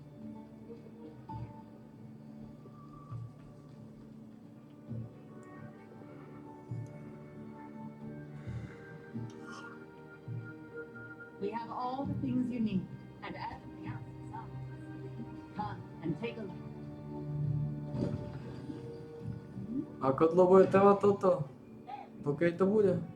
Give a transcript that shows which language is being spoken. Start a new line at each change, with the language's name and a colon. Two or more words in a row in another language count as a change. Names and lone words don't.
English: We have all the things you need, and everything else besides. Come and take a look.
Slovak: Ako dlho bude trvať toto? Pokiaľ to bude?